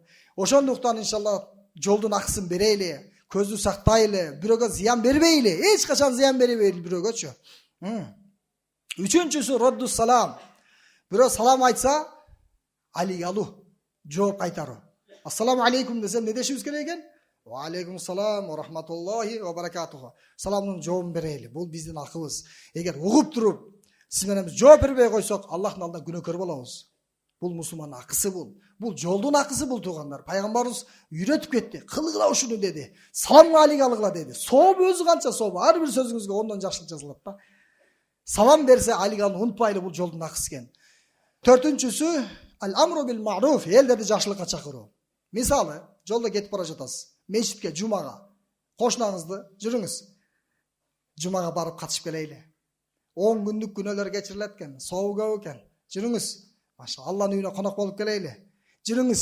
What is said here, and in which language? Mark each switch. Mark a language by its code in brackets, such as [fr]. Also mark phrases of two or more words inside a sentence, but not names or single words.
[ky] Ошондуктан иншалла жолдун акысын берейли, көздү сактайлы, бирөөгө зыян бербейли, эч качан зыян бербейли бирөөгөчү. Үчүнчүсү [ar] رد السلام. [ky] Бирөө салам айтса, алиг алуу, жооп кайтаруу. [ar] السلام عليكم [ky] десем, не дешибиз керек экен? [ar] وعليكم السلام ورحمة الله وبركاته. [ky] Саламдын жообун берейли. Бул биздин акыбыз. Эгер угуп туруп, сиз менен жооп бербей койсок, Аллахтын алдында күнөөкөр болобуз. Бул мусулмандын акысы бул. Бул жолдун акысы бул туугандар. Пайгамбарыбыз үйрөтүп кетти. Кылгыла ушуну деди. Саламга алиг алгыла деди. Сооп өзү канча сооп. Ар бир сөзүңүзгө ондон жакшылык жазылат да. Салам берсе алиг алууну унутпайлы, бул жолдун акысы экен. Төртүнчүсү [ar] الأمر بالمعروف, [ky] элдерди жакшылыкка чакыруу. Мисалы, жолдо кетип бара жатасыз. Мешитке, жумага. Кошунаңызды жүрүңүз. Жумага барып катышып келейли. 10 күндүк күнөөлөр кечирилет экен. Сообу көп экен. Жүрүңүз. Маша Алланын үйүнө конок болуп келейли. Жүрүңүз.